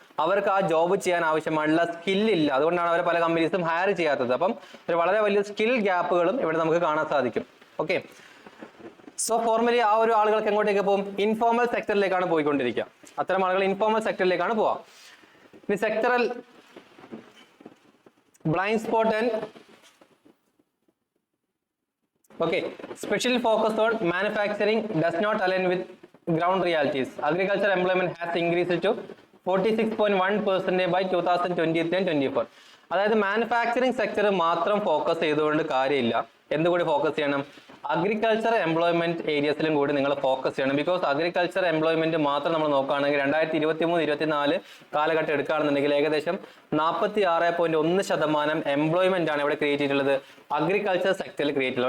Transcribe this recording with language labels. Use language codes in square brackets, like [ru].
[ml] അവർക്ക് ആ ജോബ് ചെയ്യാൻ ആവശ്യമായുള്ള സ്കില്ലില്ല. അതുകൊണ്ടാണ് അവരെ പല കമ്പനീസും ഹയർ ചെയ്യാത്തത്. അപ്പം ഒരു വളരെ വലിയ സ്കിൽ ഗ്യാപ്പുകളും ഇവിടെ നമുക്ക് കാണാൻ സാധിക്കും. ഓക്കെ, സോ ഫോർമലി ആ ഒരു ആളുകൾക്ക് എങ്ങോട്ടേക്ക് പോകും? ഇൻഫോർമൽ സെക്ടറിലേക്കാണ് പോയിക്കൊണ്ടിരിക്കുക. അത്തരം ആളുകൾ ഇൻഫോർമൽ സെക്ടറിലേക്കാണ് പോവുക. [en] ഇനി sectoral blind spot and okay, special focus on manufacturing does not align with ground realities. Agriculture employment has increased to 46.1% by 2023 and 24. [ml] അതായത് മാനുഫാക്ചറിംഗ് സെക്ടർ മാത്രം ഫോക്കസ് ചെയ്തുകൊണ്ട് കാര്യമില്ല. എന്തുകൂടി ഫോക്കസ് ചെയ്യണം? അഗ്രികൾച്ചർ എംപ്ലോയ്മെന്റ് ഏരിയസിലും കൂടി നിങ്ങൾ ഫോക്കസ് ചെയ്യണം. ബിക്കോസ് അഗ്രികൾച്ചർ എംപ്ലോയ്മെന്റ് മാത്രം നമ്മൾ നോക്കുകയാണെങ്കിൽ 2023-24 കാലഘട്ടം എടുക്കുകയാണെന്നുണ്ടെങ്കിൽ ഏകദേശം 46.1% എംപ്ലോയ്മെന്റ് ആണ് ഇവിടെ ക്രിയേറ്റ് ചെയ്തിട്ടുള്ളത്, അഗ്രികൾച്ചർ സെക്ടറിൽ ക്രിയേറ്റ് ചെയ്തത്.